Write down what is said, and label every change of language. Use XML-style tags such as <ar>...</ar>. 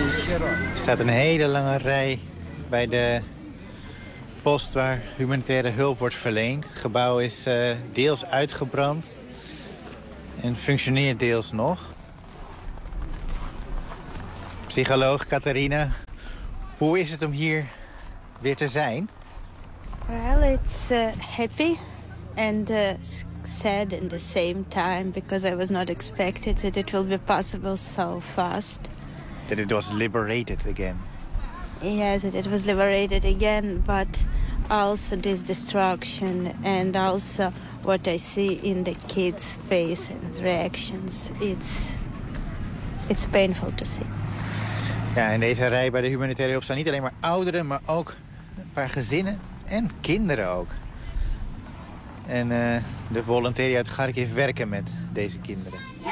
<nl>Er staat een hele lange rij bij de post waar humanitaire hulp wordt verleend. Het gebouw is deels uitgebrand en functioneert deels nog. Psycholoog Katharina, hoe is het om hier weer te zijn?</nl> <en>Well, it's happy and sad in the same time because I was not expected that it will be possible so fast. That it was liberated again. Yes, it was liberated again, but also this destruction and also what I see in the kids' face and reactions. It's painful to see.</en> <nl>Ja, in deze rij bij de humanitaire hulp staan niet alleen maar ouderen, maar ook een paar gezinnen en kinderen ook. En de volontariën uit Kharkiv werken met deze kinderen.</nl>